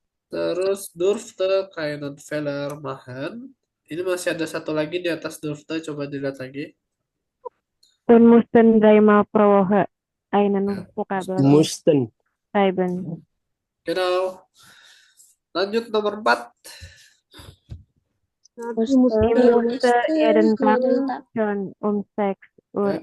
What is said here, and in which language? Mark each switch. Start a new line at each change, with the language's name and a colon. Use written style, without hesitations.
German: Terus durfte keinen Fehler machen.
Indonesian: Ini masih ada satu lagi di atas durfte. Coba dilihat lagi.
German: Und mussten dreimal pro Woche einen
Indonesian: Ya.
German: Vokabeltest Mussten. schreiben.
Indonesian: Genau. Lanjut nomor 4.
German: Ich musste jeden Tag schon um 6 Uhr